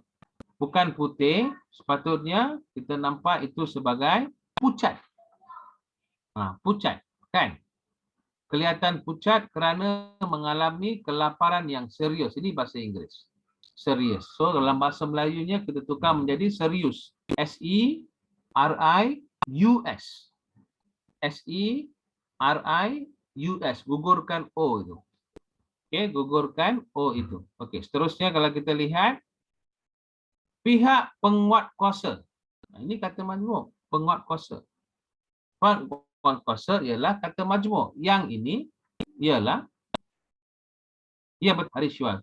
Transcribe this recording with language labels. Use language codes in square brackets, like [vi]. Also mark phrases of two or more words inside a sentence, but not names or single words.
[ms] Bukan putih, sepatutnya kita nampak itu sebagai pucat. Pucat, kan? Kelihatan pucat kerana mengalami kelaparan yang serius. Ini bahasa Inggeris. Serius. So dalam bahasa Melayunya kita tukar menjadi serius. S-E-R-I-U-S. S-E-R-I-U-S. Gugurkan O itu. Okey, gugurkan O itu. Okey, seterusnya kalau kita lihat pihak penguat kuasa. Ini kata majmuk, penguat kuasa. Penguat kuasa ialah kata majmuk. Yang ini ialah ia berhariswa.